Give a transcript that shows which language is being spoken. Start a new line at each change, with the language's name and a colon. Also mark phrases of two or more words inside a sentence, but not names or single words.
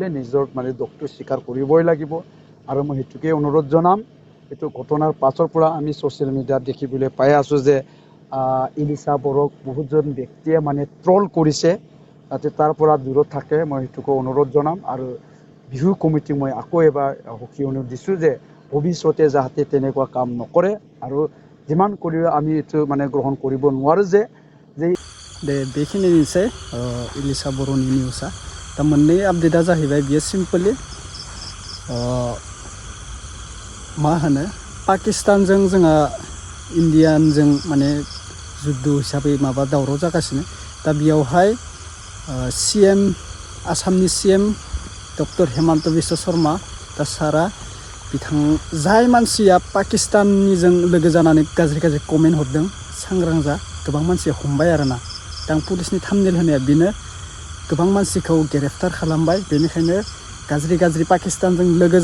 Assamese: নিজৰ মানে দোষটো স্বীকাৰ কৰিবই লাগিব আৰু মই সেইটোকে অনুৰোধ জনাম এইটো ঘটনাৰ পাছৰ পৰা আমি ছ'চিয়েল মিডিয়াত দেখিবলৈ পাই আছোঁ যে ইলিচা বড়োক বহুতজন ব্যক্তিয়ে মানে ট্ৰল কৰিছে যাতে তাৰ পৰা দূৰত থাকে মই সেইটোকে অনুৰোধ জনাম আৰু বিহু কমিটি মই আকৌ এবাৰ সুখী অনুৰোধ দিছোঁ যে ভৱিষ্যতে যাতে তেনেকুৱা কাম নকৰে আৰু যিমান কৰিও আমি এইটো মানে গ্ৰহণ কৰিব নোৱাৰোঁ যে
Bodo: दे बेखिनिसै इलिसा बर'नि निउसआ दा मोननै आपडेटआ जाहैबाय बियो सिम्पलि मा होनो पाकिस्तानजों जोंहा इन्डियानजों माने जुद्ध हिसाबै माबा दावराव जागासिनो दा बेयावहाय CM आसामनि CM डक्टर हेमन्त बिश्व शर्मा दा सारा बिथां जाय मानसिया पाकिस्ताननिजों लोगो जानानै गाज्रि गाज्रि कमेन्ट हरदों सांग्रां जा गोबां मानसिया हमबाय आरोना दा आं पुलिसनि थाम्बनेल होनाया बेनो गोबां मानसिखौ ग्रेप्टार खालामबाय बेनिखायनो गाज्रि गाज्रि पाकिस्तानजों लोगो